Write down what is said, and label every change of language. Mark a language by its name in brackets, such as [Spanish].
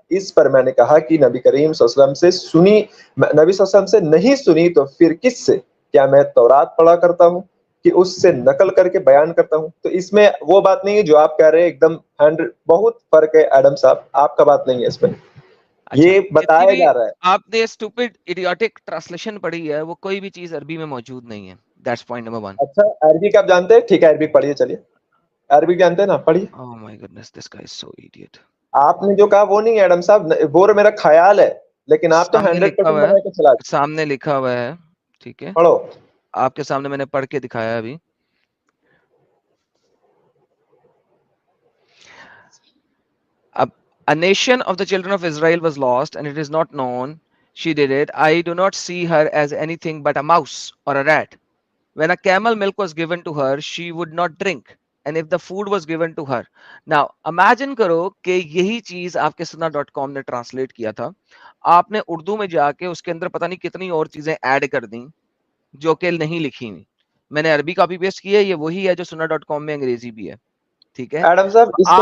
[Urdu] اس پر میں نے کہا کہ نبی کریم صلی اللہ علیہ وسلم سے سنی, نبی صلی اللہ علیہ وسلم سے نہیں سنی تو پھر کس سے؟ کیا میں تورات پڑھا کرتا ہوں کہ اس سے نقل کر کے بیان کرتا ہوں؟ تو اس میں وہ بات نہیں ہے جو آپ کہہ رہے ہیں, ایک دم 100 بہت فرق ہے ایڈم صاحب, آپ کا بات نہیں ہے اس میں. یہ بتایا جا رہا ہے. آپ نے [English] stupid idiotic translation [Urdu] پڑھی ہے, وہ کوئی بھی چیز عربی میں موجود نہیں ہے. [English] That's point number 1. [Urdu] اچھا عربی کا آپ جانتے ہیں؟ ٹھیک ہے عربی پڑھیے, چلیے عربی جانتے ہیں نا, پڑھیے. [English] Oh my goodness, this guy is so idiot. [Urdu] آپ نے جو کہا وہ نہیں ہے ایڈم صاحب, وہ میرا خیال ہے, لیکن آپ تو 100% بنا کے چلا. سامنے لکھا ہوا ہے, ٹھیک ہے, پڑھو. آپ کے سامنے میں نے پڑھ کے دکھایا ابھی. [English] A nation of the children of Israel was lost, and it is not known she did it. I do not see her as anything but a mouse or a rat. When a camel milk was given to her, she would not drink. And if the food was given to her. Now, imagine [Urdu] کرو کہ یہی چیز آپ کے sunnah.com نے translate کیا تھا. آپ نے اردو میں جا کے اس کے اندر پتہ نہیں کتنی اور چیزیں ایڈ کر دیں جو کہ نہیں لکھی ہوئی. میں نے عربی کاپی پیسٹ کی ہے, یہ وہی ہے جو sunnah.com میں انگریزی بھی ہے. ٹھیک ہے, ایڈم صاحب اس کو